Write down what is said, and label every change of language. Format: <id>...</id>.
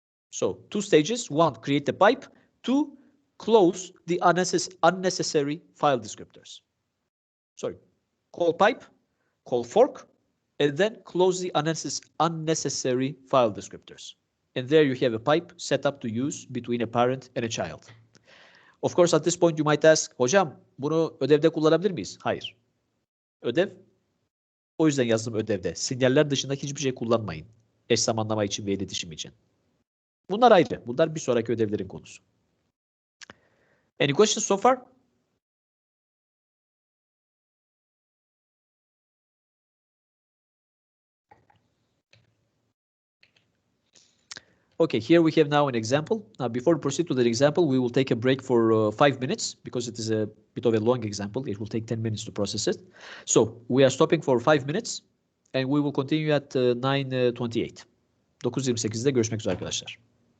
<en>So two stages: one, create the pipe; two, close the unnecessary file descriptors. Sorry, call pipe, call fork, and then close the unnecessary file descriptors. And there you have a pipe set up to use between a parent and a child. Of course, at this point you might ask,</en> <tr>hocam bunu ödevde kullanabilir miyiz? Hayır. Ödev, o yüzden yazdım ödevde. Sinyaller dışında hiçbir şey kullanmayın. Eş zamanlama için ve iletişim için. Bunlar ayrı. Bunlar bir sonraki ödevlerin konusu.</tr> <en>Any questions so far? Okay, here we have now an example. Now, before we proceed to the example, we will take a break for 5 minutes because it is a bit of a long example. It will take 10 minutes to process it. So we are stopping for 5 minutes and we will continue at 9:28.</en> <tr>9:28'de görüşmek üzere arkadaşlar.</tr>